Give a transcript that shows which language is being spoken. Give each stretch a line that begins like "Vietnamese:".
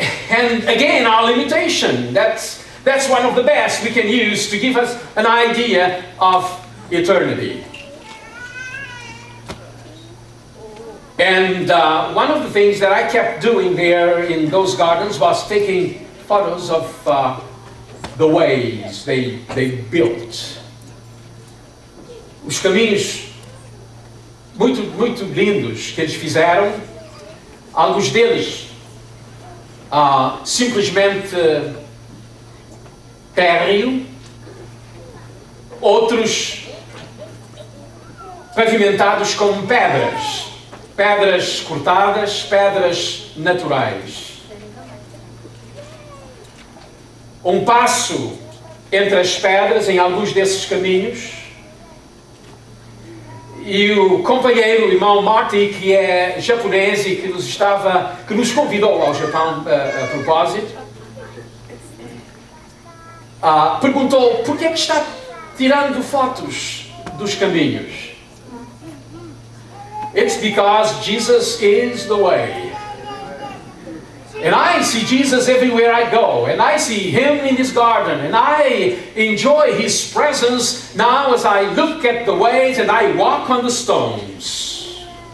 English: And again, our limitation, that's one of the best we can use to give us an idea of eternity. And one of the things that I kept doing there in those gardens was taking photos of the ways they built.
Portuguese: Os caminhos muito lindos que eles fizeram, alguns deles simplesmente térreo, outros pavimentados com pedras cortadas, pedras naturais. Um passo entre as pedras em alguns desses caminhos. E o companheiro, o irmão Marty, que é japonês e que nos convidou ao Japão a propósito, perguntou por que está tirando fotos dos caminhos.
English: It's because Jesus is the way. And I see Jesus everywhere I go. And I see Him in His garden. And I enjoy His presence now as I look at the ways and I walk on the stones.